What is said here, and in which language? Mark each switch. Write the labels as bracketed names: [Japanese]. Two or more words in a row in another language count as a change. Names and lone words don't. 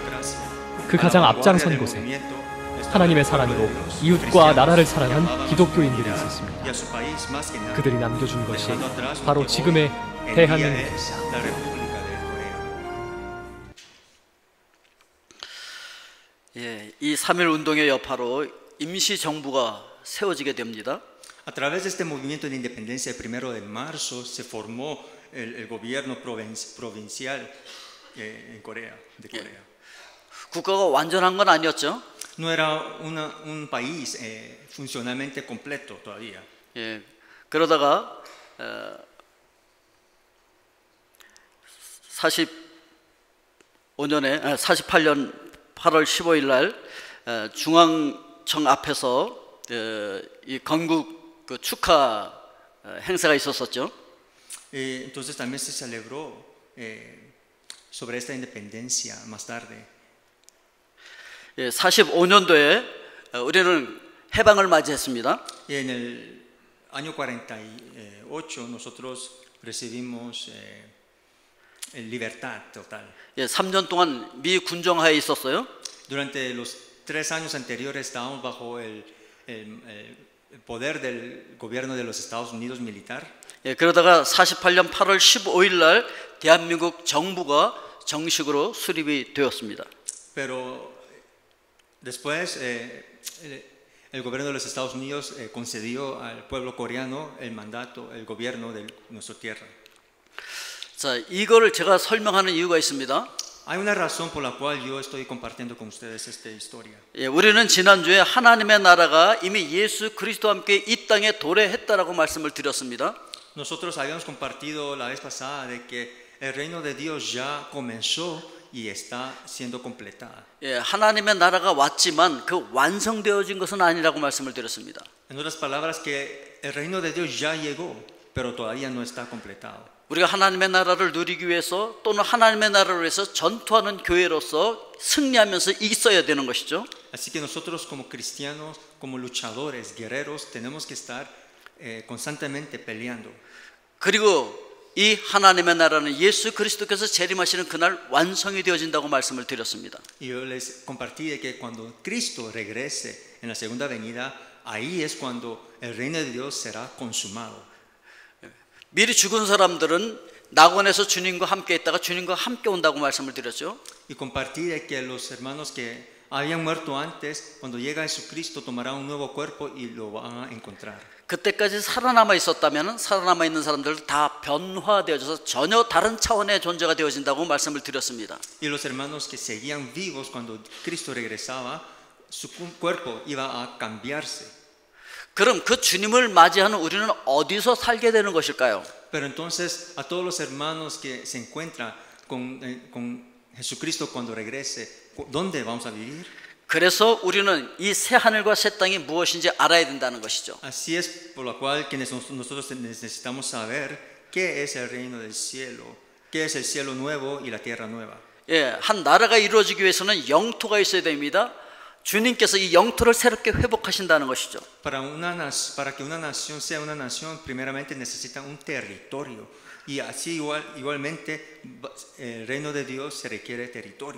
[Korean] 그 가장 앞장선 곳에 하나님의 사랑으로 이웃과 나라를 사랑한 기독교인들이 있었습니다. 그들이 남겨준 것이 바로 지금의 대한민국입니다. 이 3.1 운동의 여파로 임시정부가 세워지게 됩니다. [Spanish] A través de este movimiento de independencia el 1 de marzo se formó el gobierno provincial en Corea, de Corea. [Korean] 국가가 완전한 건 아니었죠. [Spanish] No era un país funcionalmente completo todavía. [Korean] 예, 그러다가 48년 8월 15일 날 중앙청 앞에서 이 건국 그 축하 행사가 있었었죠. [Spanish] Entonces también se celebró sobre esta independencia más tarde. [Korean] 45년도에 우리는 해방을 맞이했습니다. [Spanish] Y en el año 48 nosotros recibimos libertad total. [Korean] 3년 동안 미 군정하에 있었어요. [Spanish] Durante los 3 años anteriores estábamos bajo el poder del gobierno de los Estados Unidos militar. [Korean] 그러다가 48년 8월 15일 날 대한민국 정부가 정식으로 수립이 되었습니다. [Spanish] Pero después el gobierno de los Estados Unidos concedió al pueblo coreano el mandato, el gobierno de nuestra tierra. [Korean] 자, 이거를 제가 설명하는 이유가 있습니다. [Spanish] Hay una razón por la cual yo estoy compartiendo con ustedes esta historia. [Korean] 우리는 지난주에 하나님의 나라가 이미 예수 그리스도와 함께 이 땅에 도래했다라고 말씀을 드렸습니다. [Spanish] Nosotros habíamos compartido la vez pasada de que el reino de Dios ya comenzó y está siendo completada. [Korean] 하나님의 나라가 왔지만 그 완성되어진 것은 아니라고 말씀을 드렸습니다. [Spanish] En otras palabras, que el reino de Dios ya llegó, pero todavía no está completado. [Korean] 우리가 하나님의 나라를 누리기 위해서 또는 하나님의 나라를 위해서 전투하는 교회로서 승리하면서 있어야 되는 것이죠. [Spanish] Así que nosotros como cristianos, como luchadores, guerreros, tenemos que estar constantemente peleando. [Korean] 그리고 이 하나님의 나라는 예수 그리스도께서 재림하시는 그날 완성이 되어진다고 말씀을 드렸습니다. [Spanish] Y yo les compartí de que cuando Cristo regrese en la segunda venida, ahí es cuando el reino de Dios será consumado. [Korean] 미리 죽은 사람들은 낙원에서 주님과 함께 있다가 주님과 함께 온다고 말씀을 드렸죠. [Spanish] Y compartí de que los hermanos que habían muerto antes, cuando llega Jesucristo, tomarán un nuevo cuerpo y lo van a encontrar. [Korean] 그때까지 살아남아 있었다면 살아남아 있는 사람들 다 변화되어져서 전혀 다른 차원의 존재가 되어진다고 말씀을 드렸습니다. [Spanish] Y los hermanos que seguían vivos cuando Cristo regresaba, su cuerpo iba a cambiarse. [Korean] 그럼 그 주님을 맞이하는 우리는 어디서 살게 되는 것일까요? [Spanish] Pero entonces a todos los hermanos que se encuentran con Jesucristo cuando regrese, ¿dónde vamos a vivir? [Korean] 그래서 우리는 이 새 하늘과 새 땅이 무엇인지 알아야 된다는 것이죠. [Spanish] Así es por lo cual que nosotros necesitamos saber qué es el reino del cielo, qué es el cielo nuevo y la tierra nueva. [Korean] 한 나라가 이루어지기 위해서는 영토가 있어야 됩니다. 주님께서 이 영토를 새롭게 회복하신다는 것이죠. [Spanish] Para que una nación sea una nación, primeramente necesita un territorio. Y así igualmente el reino de Dios se requiere territorio.